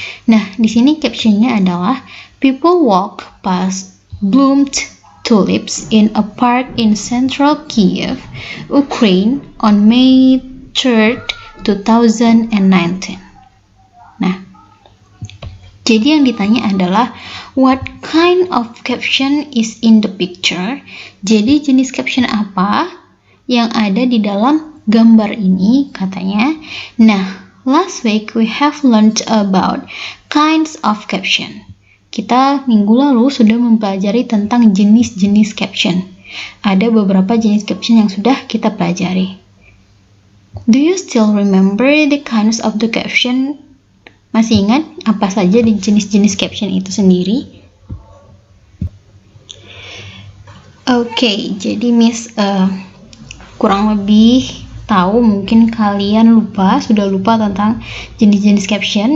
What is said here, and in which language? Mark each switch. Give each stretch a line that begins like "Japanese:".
Indonesian: Nah, di sini captionnya adalah
English: people walk past bloomed tulips in a park in central Kiev, Ukraine on May 3rd, 2019.
Indonesian: Nah, jadi yang ditanya adalah
English: what kind of caption is in the picture?
Indonesian: Jadi jenis caption apa yang ada di dalam gambar ini, katanya.
English: Nah, last week we have learned about kinds of caption.
Indonesian: Kita minggu lalu sudah mempelajari tentang jenis-jenis caption. Ada beberapa jenis caption yang sudah kita pelajari.
English: Do you still remember the kinds of the caption?
Indonesian: Masih ingat apa saja di jenis-jenis caption itu sendiri? Oke, jadi Miss kurang lebih tahu, mungkin kalian sudah lupa tentang jenis-jenis caption.